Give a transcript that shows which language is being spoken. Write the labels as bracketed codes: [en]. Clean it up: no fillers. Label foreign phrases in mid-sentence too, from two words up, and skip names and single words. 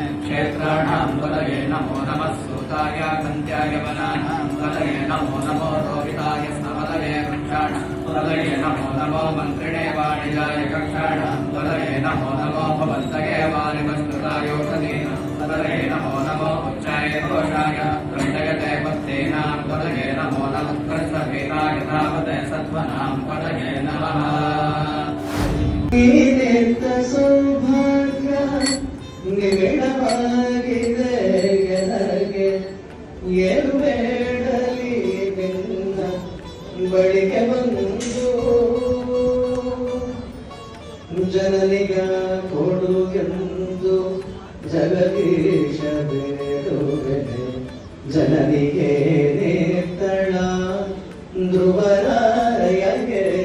[sa] क्षेत्राणां पदये नमो नमः सूताय कन्त्याय वनानां पदये नमो नमो रोहिताय स्मपदये वृक्षाणां पदये नमो नमो मन्त्रिणे वाणिजाय कक्षाणां पदये नमो नमो भवन्तये वारिवस्तुतायोषधीनां पदये नमो नमो उच्चाय घोषाय दण्डयते भक्तीनां पदये नमो नमः कृष्णवीराय तावते सत्त्वनां पदये नमः. [kn] ಸೌಭಾಗ್ಯ ನಿಬಿಡವಾಗಿದೆ ನನಗೆ ಏನು ಬೇಡಲಿ ನಿನ್ನ ಬಳಿಗೆ ಬಂದು ಜನನಿಗ ಕೊಡು ಎಂದು ಜಗದೀಶ ಬೇಡುವೆನೆ ಜನನಿಗೆ ನೇತಳ ಧ್ರುವರಾಯಗೆ